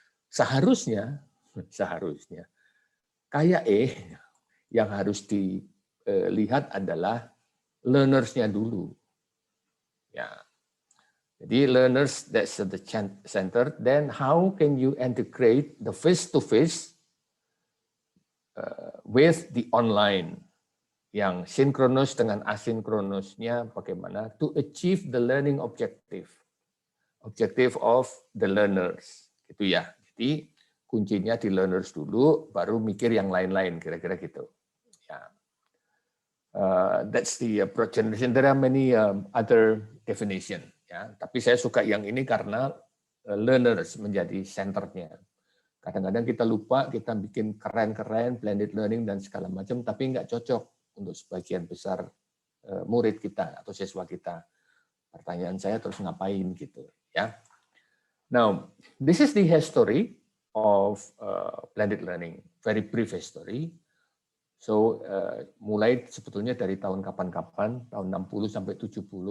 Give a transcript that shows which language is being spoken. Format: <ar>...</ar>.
<id>Seharusnya kayak yang harus dilihat adalah learners-nya dulu. Ya.</id> <en>Jadi learners, that's the center. Then how can you integrate the face-to-face with the online?</en> <id>Yang sinkronus dengan asinkronusnya bagaimana</id> <en>to achieve the learning objective of the learners.</en> <id>Gitu ya. Jadi kuncinya di learners dulu, baru mikir yang lain-lain, kira-kira gitu. Ya.</id> <en>That's the approach generation. There are many other definition.</en> <id>Ya, tapi saya suka yang ini karena learners menjadi senternya. Kadang-kadang kita lupa, kita bikin keren-keren, blended learning dan segala macam, tapi nggak cocok untuk sebagian besar murid kita atau siswa kita. Pertanyaan saya terus ngapain gitu, ya.</id> <en>Now, this is the history of blended learning, very brief history.</en> <id>So, mulai sebetulnya dari tahun kapan-kapan, tahun 60 sampai 70.</id>